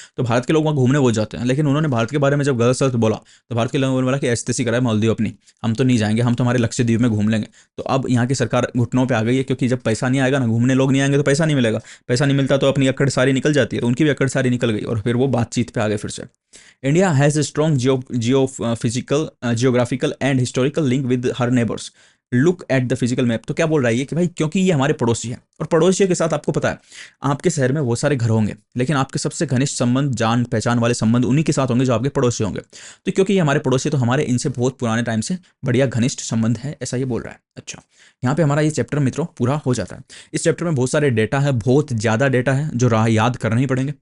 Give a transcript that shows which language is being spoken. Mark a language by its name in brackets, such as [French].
[Hindi] तो भारत के लोग वहाँ घूमने वो जाते हैं, लेकिन उन्होंने भारत के बारे में जब गलत सलत बोला तो भारत के लोगों ने बोला कि ऐसी कराए मालदीव अपनी, हम तो नहीं जाएंगे, हम तो हमारे लक्षद्वीप में घूम लेंगे। तो अब यहाँ की सरकार घुटनों पर आ गई है, क्योंकि जब पैसा नहीं आएगा ना, घूमने लोग नहीं आएंगे तो पैसा नहीं मिलेगा, पैसा नहीं मिलता तो अपनी अकड़ सारी निकल जाती है, तो उनकी भी अकड़ सारी निकल गई और फिर वो बातचीत पे आ गए फिर से। [English] India has a strong geographical and historical link with her neighbors. Look at the physical map. [Hindi] तो क्या बोल रहा है ये कि भाई क्योंकि ये हमारे पड़ोसी हैं, और पड़ोसियों के साथ आपको पता है आपके शहर में बहुत सारे घर होंगे, लेकिन आपके सबसे घनिष्ठ संबंध, जान पहचान वाले संबंध उन्हीं के साथ होंगे जो आपके पड़ोसी होंगे। तो क्योंकि ये हमारे पड़ोसी, तो हमारे इनसे बहुत पुराने टाइम से बढ़िया घनिष्ठ संबंध है, ऐसा ये बोल रहा है। अच्छा, यहाँ पे हमारा ये चैप्टर मित्रों पूरा हो जाता है। इस चैप्टर में बहुत सारे डेटा है, बहुत ज़्यादा डेटा है जो याद करना ही पड़ेंगे।